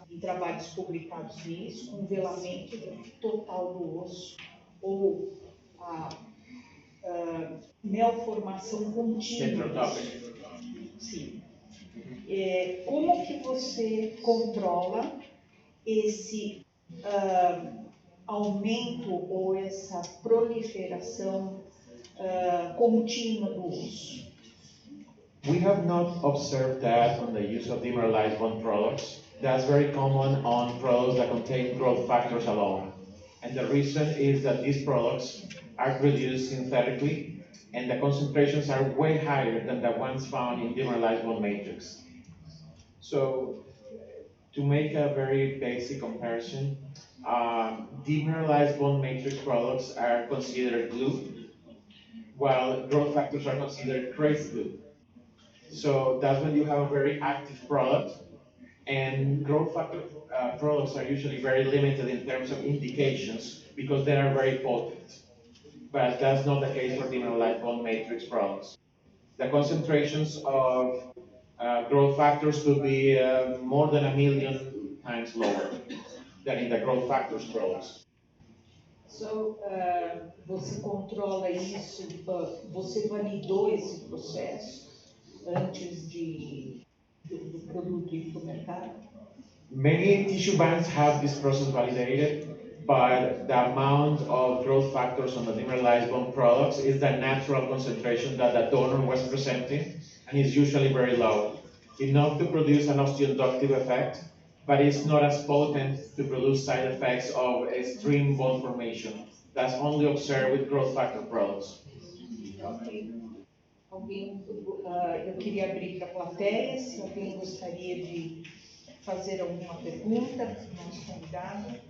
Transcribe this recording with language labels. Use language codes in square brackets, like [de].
[pt] em trabalhos publicados nisso, com velamento total do osso ou a malformação contínua. Sim. Como que você controla esse aumento ou essa proliferação contínua do osso? [en] We have not observed that on the use of demineralized bone products. That's very common on products that contain growth factors alone. And the reason is that these products are produced synthetically and the concentrations are way higher than the ones found in demineralized bone matrix. So, to make a very basic comparison, demineralized bone matrix products are considered glue, while growth factors are considered trace glue. So that's when you have a very active product, and growth factor products are usually very limited in terms of indications because they are very potent. But that's not the case for demineralized bone matrix products. The concentrations of growth factors could be more than 1,000,000 times lower than in the growth factors products. [pt] So, você controla isso, você validou esse processo antes do produto ir para o mercado? [en] Many tissue banks have this process validated, but the amount of growth factors on the demineralized bone products is the natural concentration that the donor was presenting, and is usually very low, enough to produce an osteoinductive effect, but it's not as potent to produce side effects of extreme bone formation. That's only observed with growth factor products. Ok. [pt] Eu queria abrir para a plateia, se alguém gostaria de fazer alguma pergunta para o nosso convidado.